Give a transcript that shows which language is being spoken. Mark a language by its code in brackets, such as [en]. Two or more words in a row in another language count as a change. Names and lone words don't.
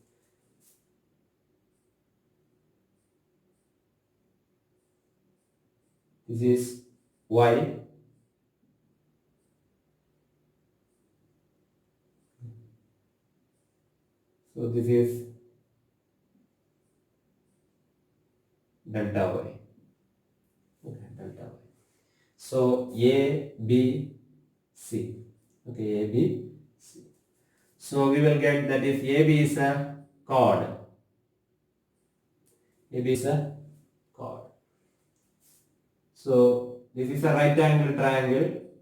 [en] This is y. So this is delta y. Okay, delta y. So A, B, C. Okay, A, B, C. So we will get that if AB is a chord. AB is a chord. So this is a right angle triangle.